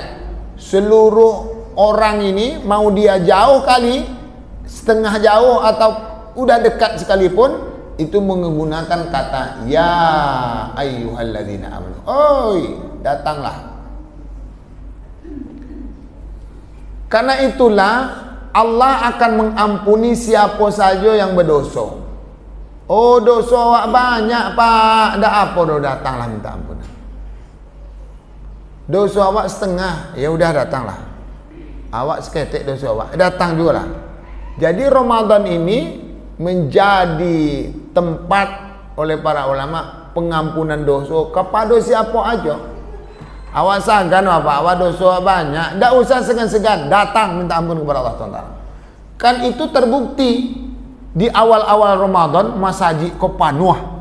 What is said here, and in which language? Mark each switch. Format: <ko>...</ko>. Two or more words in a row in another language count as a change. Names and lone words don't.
<id>Seluruh orang ini mau dia jauh kali, setengah jauh atau udah dekat sekalipun, itu menggunakan kata</id> <ar>ya ayyuhalladzina amanu.</ar> <id>Oi, datanglah. Karena itulah Allah akan mengampuni siapa saja yang berdosa. Oh, dosa awak banyak pak, dak apa dah, datanglah minta ampun. Dosa awak setengah, ya udah datanglah.</id> <min>Awak seketik dosa awak, datang juga lah.</min> <id>Jadi Ramadan ini menjadi tempat oleh para ulama pengampunan dosa kepada siapa aja. Awak segan apa? Awak dosa banyak, tidak usah segan-segan, datang minta ampun kepada Allah SWT. Kan itu terbukti di awal-awal Ramadan masjid kau penuh.</id>